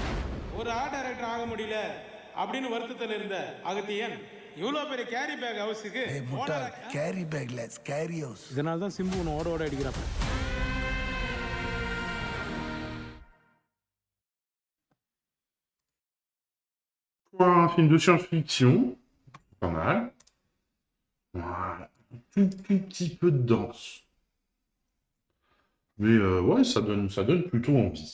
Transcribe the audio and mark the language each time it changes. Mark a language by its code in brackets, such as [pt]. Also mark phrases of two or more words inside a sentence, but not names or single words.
[ta] ஒரு [en] art director [ta] ஆக முடியல அப்படின்னு வருத்தத்தில் இருந்த அகத்தியன் இவ்வளவு பெரிய [en] carry bag house carry bag scary house. [ta] இதனால தான் சிம்பு ஓட ஓட அடிக்கிறான். [fr] Pour un film de science-fiction, pas mal. Voilà, tout petit peu de danse. Mais ouais, ça donne plutôt envie.